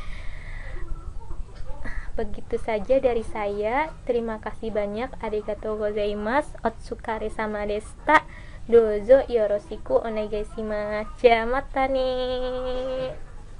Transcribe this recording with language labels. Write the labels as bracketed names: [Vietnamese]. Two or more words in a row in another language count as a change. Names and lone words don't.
[Indonesian] Begitu saja dari saya. Terima kasih banyak. [Japanese] ありがとうございます。お疲れ様でした. どうぞよろしくお願いします. じゃ、またね.